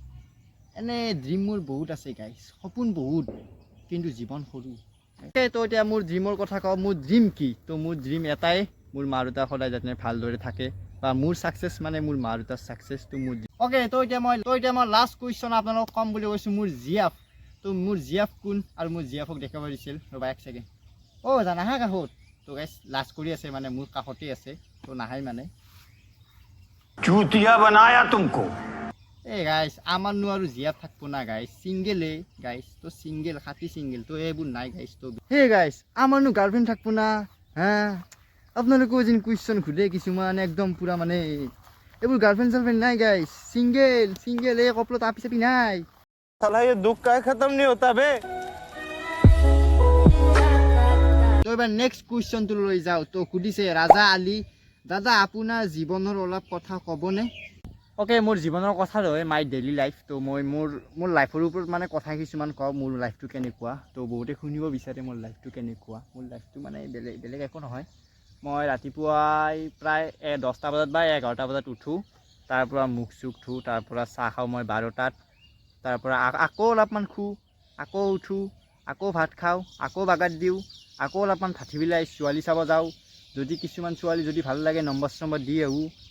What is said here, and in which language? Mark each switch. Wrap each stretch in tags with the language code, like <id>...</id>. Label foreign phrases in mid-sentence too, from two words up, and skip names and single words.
<as>এনে ড্ৰিম মোৰ বহুত আছে গাইজ সপোন বহুত কিন্তু জীৱন সৰু তো এতিয়া মোৰ ড্ৰিমৰ কথা কওঁ মোৰ ড্ৰিম কি তো মোৰ ড্ৰিম এটাই মোৰ মা দেউতা সদায় যাতে ভালদৰে থাকে বা মোৰ ছাকচেছ মানে মোৰ মা দেউতাৰ ছাকচেছটো মোৰ অ'কে তো এতিয়া মই</as> <en>last question</en> <as>আপোনালোকক ক'ম বুলি কৈছোঁ মোৰ জিএফ তো মোৰ জিএফ কোন আৰু মোৰ জিএফক দেখাব দিছিল ৰ'বা এক ছেকেণ্ড নাহা কাষত তো গাইজ লাষ্ট কৰি আছে মানে মোৰ কাষতেই আছে তো নাহাই মানে</as> <hi>चूतिया बनाया तुमको</hi> <as>এই গাইজ আমাৰনো আৰু জিএফ থাকিব না গাইজ ছিংগেলেই গাইজ তো ছিংগেল খাতি ছিংগেল তো এইবোৰ নাই গাইজ তো সেই গাইজ আমাৰনো গাৰ্লফ্ৰেণ্ড থাকিব না হা আপোনালোকেও যেন কুৱেশ্যন সোধে কিছুমান একদম পূৰা মানে এইবোৰ গাৰ্লফ্ৰেণ্ড চাৰ্লফ্ৰেণ্ড নাই গাইজ ছিংগেল এই কপলো তাপি চাপি নাই</as> <hi>साला ये दुख का खत्म नहीं होता बे</hi> <as>তো এবাৰ</as> <en>next questionটো</en> <as>লৈ যাওঁ তো সুধিছে ৰাজা আলী দাদা আপোনাৰ জীৱনৰ অলপ কথা ক'বনে অ'কে মোৰ জীৱনৰ কথা লৈ</as> <en>my daily life</en> <as>তো মই মোৰ লাইফৰ ওপৰত মানে কথা কিছুমান কওঁ মোৰ লাইফটো কেনেকুৱা তো বহুতে শুনিব বিচাৰে মোৰ লাইফটো কেনেকুৱা মোৰ লাইফটো মানে বেলেগ একো নহয় মই ৰাতিপুৱাই প্ৰায় 10টা বজাত বা 11টা বজাত উঠোঁ তাৰপৰা মুখ চুখ ধুওঁ তাৰপৰা চাহ খাওঁ মই 12টাত তাৰপৰা আকৌ অলপমান শুওঁ আকৌ উঠোঁ আকৌ ভাত খাওঁ, আকৌ বাগাত দিওঁ, আকৌ অলপমান ভাটি বিলাই ছোৱালী চাব যাওঁ, যদি কিছুমান ছোৱালী যদি ভাল লাগে নম্বৰ চম্বৰ দি আহোঁ।</as>